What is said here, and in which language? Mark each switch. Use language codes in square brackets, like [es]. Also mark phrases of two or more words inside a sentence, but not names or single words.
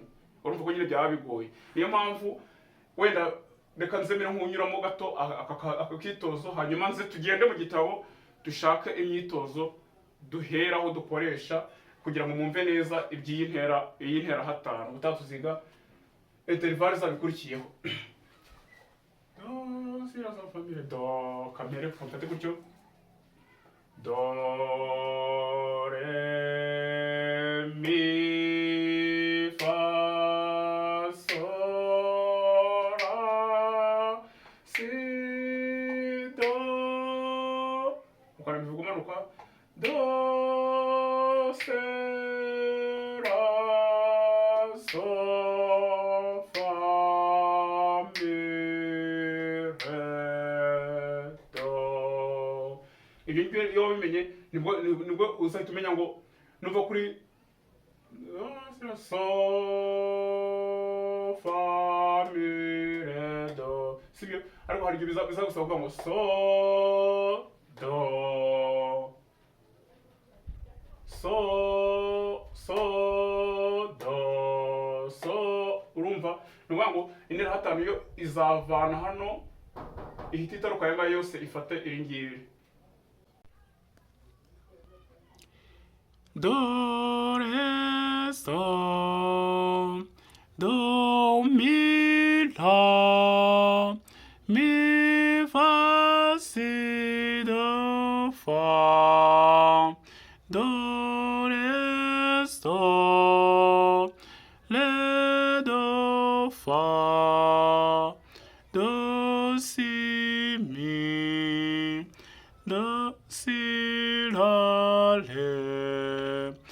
[rw] Urumva ko nyine byaba bigoye. Niyo mpamvu wenda reka nzemere nk'unyuramo gato akakitozo, hanyuma nze tugende mu gitabo dushake imyitozo duheraho dukoresha kugira ngo mwumve neza iby'iyi ntera hatanu. Utatuziga intervalle zabikurikiyeho. Do si la famille do kamere mfate gutyo, do re mi fa sol la si do, ukora bivuga umanuka, do se la sol, fa, mi, re, do. Ibyo ngibyo iyo wabimenye nibwo uzahita umenya ngo nuva kuri sol, fa, mi, re, do. Sibyo? Ariko hari igihe bizagusaba kuvuga ngo sol, do, do, so. Urumva? Ni ukuvuga ngo intera hatanu yo izavana hano ihita itaruka aya ngaya yose ifate iri ngiri. Do, re, so, do, mi, la, mi, fa, si, do, fa, do, re, so, le, do, fa, do, si, mi, do, si, la, le,